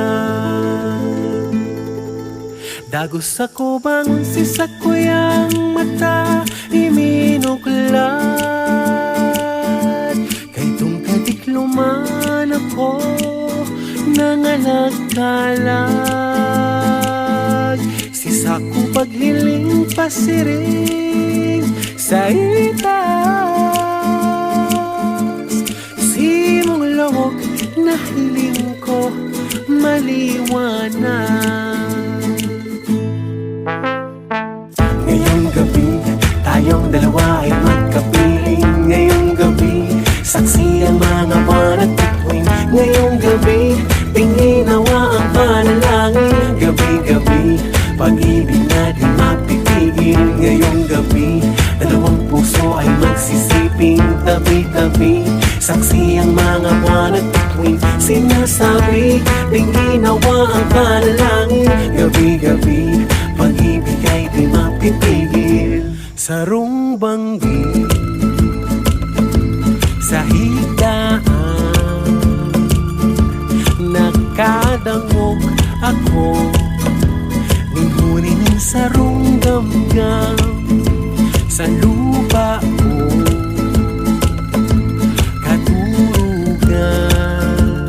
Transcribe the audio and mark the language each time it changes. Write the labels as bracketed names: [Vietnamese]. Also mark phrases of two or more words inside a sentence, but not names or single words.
[Bikol] Dagos ako bangon si sakuyang mata iminuklat, kay tungkadikluman ako nangalagkalag. Si saku paghiling pasiring sa itas, simong lawog na hiling ko maliwanag. [Filipino] Ngayong gabi, tayong dalawa ay magkapiling. Ngayong gabi, saksi ang mga buwan at bituin. Ngayong gabi, tinginawa ang panalangin. Gabi-gabi, pag-ibig na di mapipigil. Ngayong gabi, dalawang puso ay magsisiping tabi-tabi. Saksi ang mga buwan at bituin. Sinasabi, tinginawa ang panalangin. Gabi-gabi, pag-ibig ay di mapipigil. [Bikol] Sarong banggi sa higdaan, nakadangog ako ninhunin ng sarong gamgam sa lupa ko katurugan.